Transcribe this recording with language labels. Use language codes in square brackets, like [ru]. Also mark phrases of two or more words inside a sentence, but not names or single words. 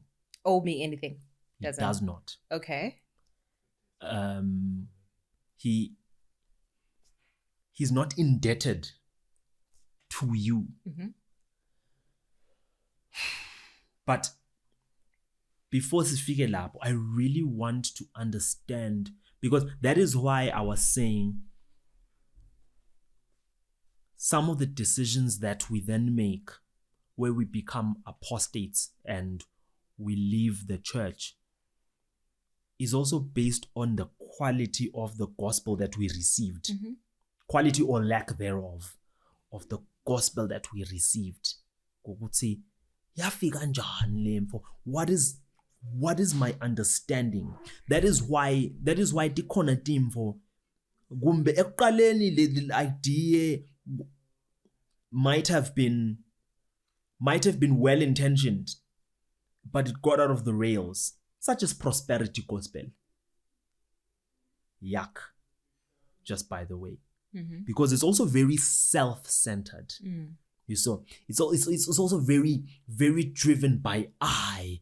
[en] Owe me anything? He does not. Okay. He's not indebted to you. But before [ss] sifike lapho, [en] I really want to understand, because that is why I was saying some of the decisions that we then make, where we become apostates and we leave the church, is also based on the quality of the gospel that we received. Quality or lack thereof of the gospel that we received. What is my understanding? That is why [ss] tikhona timvo kumbe ekuqaleni [en] the idea might have been well intentioned, but it got out of the rails. such as prosperity gospel. Yuck. Just by the way. Because it's also very self-centered. You saw, it's also very, very driven by I.